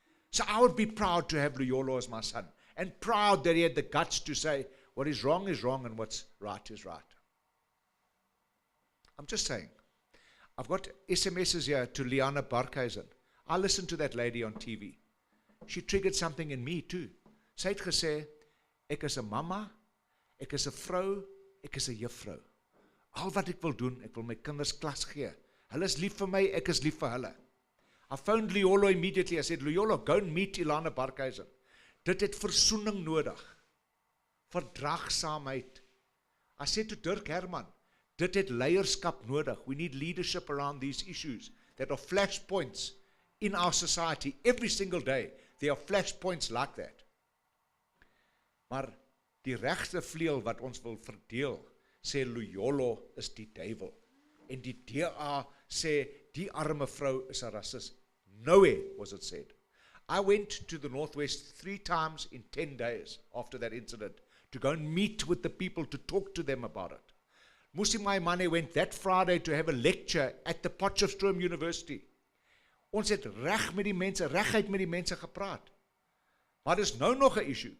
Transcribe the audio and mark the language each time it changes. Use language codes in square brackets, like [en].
[en] So I would be proud to have Luyolo as my son, and proud that he had the guts to say, what is wrong and what's right is right. I'm just saying. I've got SMSs here to Liana Barkhuizen. I listened to that lady on TV. She triggered something in me too. [af] Sy het gesê, ek is 'n mama, ek is 'n vrou, ek is 'n juffrou. Al wat ek wil doen, ek wil my kinders klas gee. Hulle is lief vir my, ek is lief vir hulle. [en] I phoned Luyolo immediately. I said, Luyolo, go and meet Ilana Barkhuizen. [af] Dit het versoening nodig. Verdraagsaamheid. [en] I said to Dirk Herman, [af] dit het leierskap nodig. [en] We need leadership around these issues that are flashpoints in our society. Every single day, there are flashpoints like that. [af] Maar die regte vleuel wat ons wil verdeel, sê Luyolo is die duiwel. En die DA sê, die arme vrou is 'n rasis. [en] Nowhere was it said. I went to the Northwest 3 times in 10 days after that incident to go and meet with the people to talk to them about it. Musi Maimane went that Friday to have a lecture at the Potchefstroom University. [af] Ons het reguit met die mense gepraat. Maar dis nou nog 'n issue.